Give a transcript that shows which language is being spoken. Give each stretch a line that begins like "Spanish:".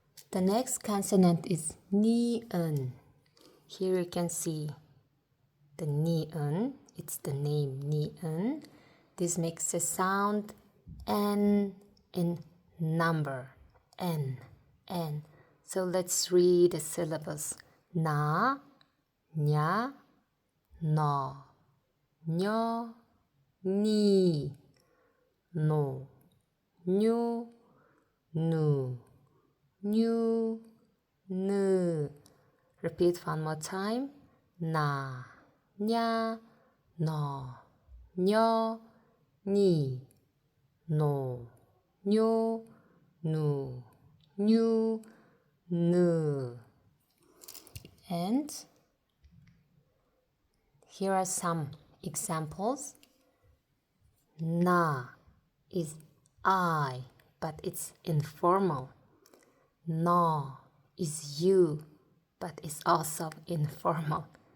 English: The next consonant is ni은. Here you can see the ni은. It's the name ni은. This makes a sound N in number. N. So let's read the syllables.
Korean: 나, 냐, 너, 녀, 니, 노, 뉴, 누, 뉴, 느.
English: Repeat one more time.
Korean: 나, 냐, 너, 녀, 니, 노, 뉴, 누, 뉴, 느.
English: And here are some examples. 나 is I, but it's informal. 너 is you, but it's also informal.